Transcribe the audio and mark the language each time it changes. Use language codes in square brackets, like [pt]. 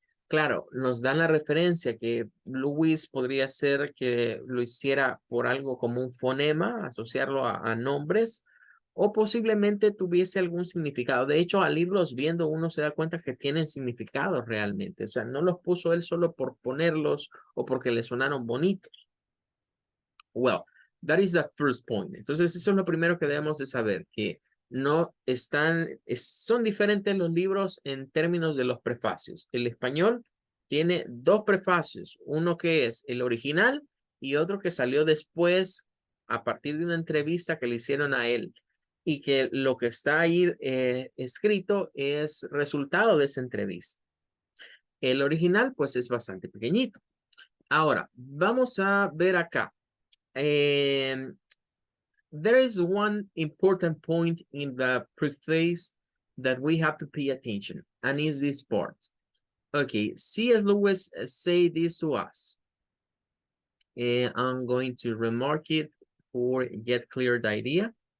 [es] Claro, nos dan la referencia que Lewis podría ser que lo hiciera por algo como un fonema, asociarlo a nombres, o posiblemente tuviese algún significado. De hecho, al irlos viendo, uno se da cuenta que tienen significado realmente. O sea, no los puso él solo por ponerlos o porque le sonaron bonitos. [en] Well, that is the first point. [es] Entonces, eso es lo primero que debemos de saber, que no están, son diferentes los libros en términos de los prefacios. El español tiene dos prefacios, uno que es el original y otro que salió después a partir de una entrevista que le hicieron a él y que lo que está ahí escrito es resultado de esa entrevista. El original pues es bastante pequeñito. Ahora, vamos a ver acá. [en] There is one important point in the preface that we have to pay attention, and is this part. Okay, C.S. Lewis say this to us. I'm going to remark it or get clear the idea.